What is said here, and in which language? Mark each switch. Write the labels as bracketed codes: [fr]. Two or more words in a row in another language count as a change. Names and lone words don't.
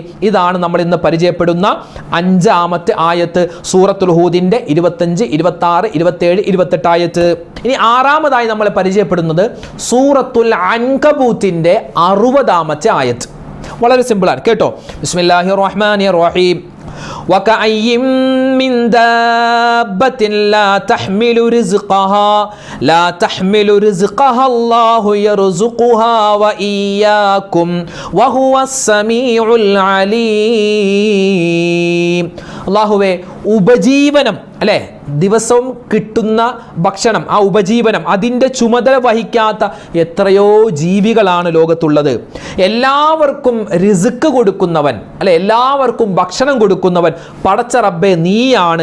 [ml] ഇതാണ് നമ്മൾ ഇന്ന് പരിചയപ്പെടുന്ന 5-ാമത്തെ ആയത്ത്, സൂറത്തുൽ ഹൂദിൻ്റെ 25, 26, 27, 28 ആയത്ത്. ഇനി 6-ാമതായി നമ്മൾ പരിചയപ്പെടുന്നത് സൂറത്തുൽ അൻകബൂത്തിൻ്റെ 60-ാമത്തെ ആയത്ത്. വളരെ സിമ്പിളാണ് കേട്ടോ. [ar] بسم الله الرحمن الرحيم. وكأين من دابة لا تحمل رزقها الله يرزقها وإياكم وهو السميع العليم. [ml] അല്ലാഹുവേ ഉപജീവനം അല്ലേ, ദിവസവും കിട്ടുന്ന ഭക്ഷണം, ആ ഉപജീവനം അതിൻ്റെ ചുമതല വഹിക്കാത്ത എത്രയോ ജീവികളാണ് ലോകത്തുള്ളത്. എല്ലാവർക്കും റിസ്ക് കൊടുക്കുന്നവൻ അല്ലെ, എല്ലാവർക്കും ഭക്ഷണം കൊടുക്കുന്നവൻ പടച്ച റബ്ബേ നീയാണ്.